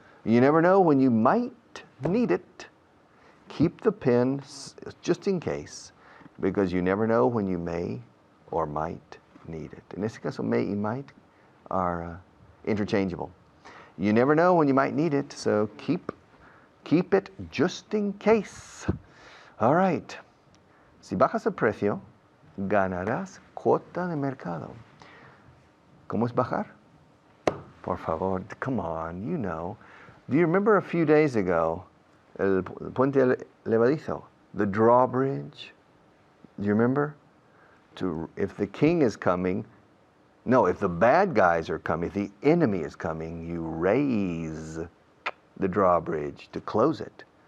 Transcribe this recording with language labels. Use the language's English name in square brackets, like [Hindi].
[English] You never know when you might need it. Keep the pen just in case, because you never know when you may or might need it. [Spanish] En este caso, may y might [English] are interchangeable. You never know when you might need it, so keep it just in case. All right. [Spanish] Si bajas el precio, ganarás cuota de mercado. ¿Cómo es bajar? Por favor, [English] come on, you know. Do you remember a few days ago, [Spanish] el puente levadizo, [English] the drawbridge? Do you remember? If the king is coming, no, if the bad guys are coming, if the enemy is coming, you raise the drawbridge to close it.